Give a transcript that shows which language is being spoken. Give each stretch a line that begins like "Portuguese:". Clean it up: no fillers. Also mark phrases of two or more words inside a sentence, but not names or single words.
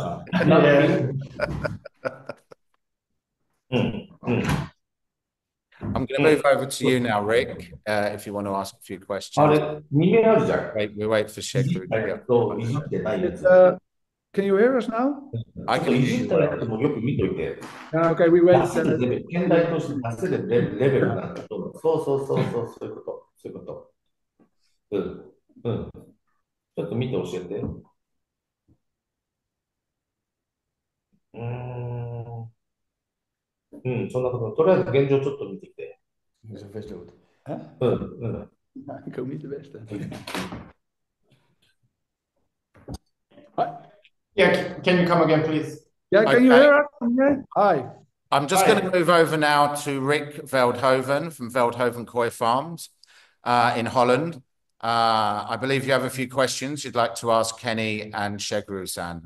English: I'm going to move over to you now, Rick, if you want to ask a few questions. We wait for Shekru. Can you hear us now? I can hear you well. Okay, we wait.
Japanese: 現代として出せるレベルなんだと思う。そういうこと。ちょっと見て教えて。そんなこと。とりあえず現状ちょっと見てきて。
Dutch: Ik ook niet de beste.
English: Yeah, can you come again, please? Yeah, can you hear us? Hi. I'm just going to move over now to Rick Veldhoven from Veldhoven Koi Farms in Holland. I believe you have a few questions you'd like to ask Kenny and Shegru-san.